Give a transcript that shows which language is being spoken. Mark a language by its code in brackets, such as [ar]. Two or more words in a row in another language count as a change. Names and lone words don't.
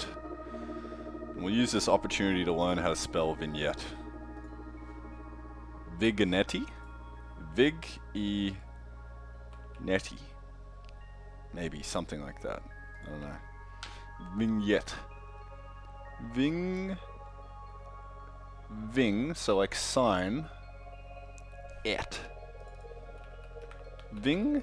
[en] And we'll use this opportunity to learn how to spell vignette. Vignetti? Vig-e-netti. Maybe, something like that. I don't know. Vignette. Ving, so like sign. Et. Ving.